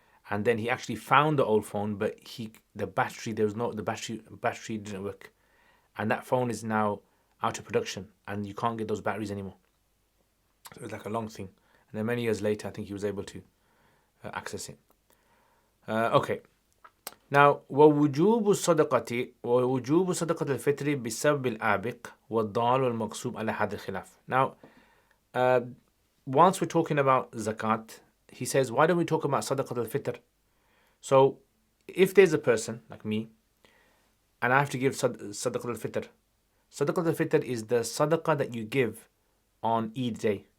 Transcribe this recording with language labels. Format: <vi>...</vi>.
<en>And then he actually found the old phone, but the battery didn't work, and that phone is now out of production and you can't get those batteries anymore. So it was like a long thing, and then many years later I think he was able to access it. Okay.</en> <ar>Now, ووجوب الصدقة الفطر بسبب الآبق والضال والمغصوب على هذا الخلاف.</ar> <en>Now, once we're talking about zakat, he says, why don't we talk about sadaqat al-fitr? So, if there's a person like me, and I have to give sadaqat al-fitr. Sadaqat al-fitr is the sadaqah that you give on Eid day.</en>